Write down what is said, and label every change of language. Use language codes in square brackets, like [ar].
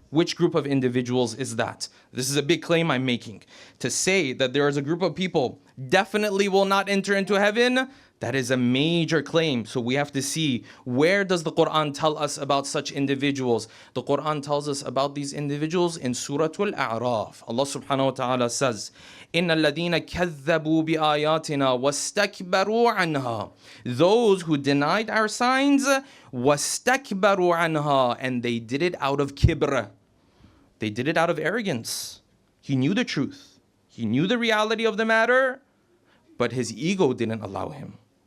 [en] Which group of individuals is that? This is a big claim I'm making. To say that there is a group of people definitely will not enter into heaven, that is a major claim. So we have to see, where does the Quran tell us about such individuals? The Quran tells us about these individuals in Surah Al-A'raf. Allah subhanahu wa ta'ala says, [ar] إِنَّ الَّذِينَ كَذَّبُوا بِآيَاتِنَا وَاسْتَكْبَرُوا عَنْهَا. [en] Those who denied our signs, [ar] وَاسْتَكْبَرُوا عَنْهَا, [en] and they did it out of kibr. They did it out of arrogance. He knew the truth. He knew the reality of the matter, but his ego didn't allow him.